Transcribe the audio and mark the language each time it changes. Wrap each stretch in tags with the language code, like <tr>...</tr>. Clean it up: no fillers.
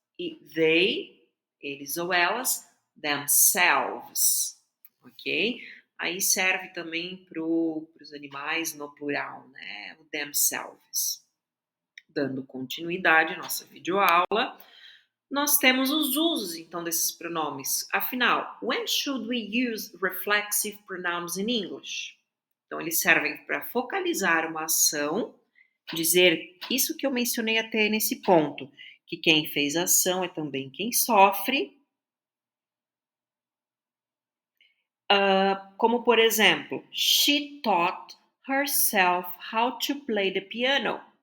<pt>E they, eles ou elas, themselves. Ok? Aí serve também para os animais no plural, né? O themselves. Dando continuidade à nossa videoaula, nós temos os usos, então, desses pronomes. Afinal,</pt> <en>when should we use reflexive pronouns in English?</en> <pt>Então, eles servem para focalizar uma ação, dizer isso que eu mencionei até nesse ponto, que quem fez a ação é também quem sofre. Como, por exemplo,</pt> <en>she taught herself how to play the piano.</en>